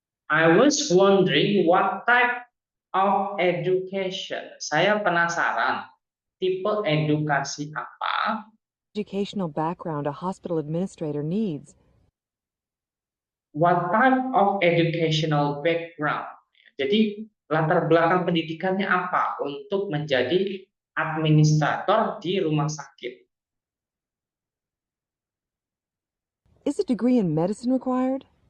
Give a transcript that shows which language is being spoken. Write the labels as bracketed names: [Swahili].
[English] I was wondering what type of education. [Indonesian] Saya penasaran tipe edukasi apa [English] educational background a hospital administrator needs. what type of educational background. [Indonesian] Jadi latar belakang pendidikannya apa untuk menjadi administrator di rumah sakit. [English] Is a degree in medicine required?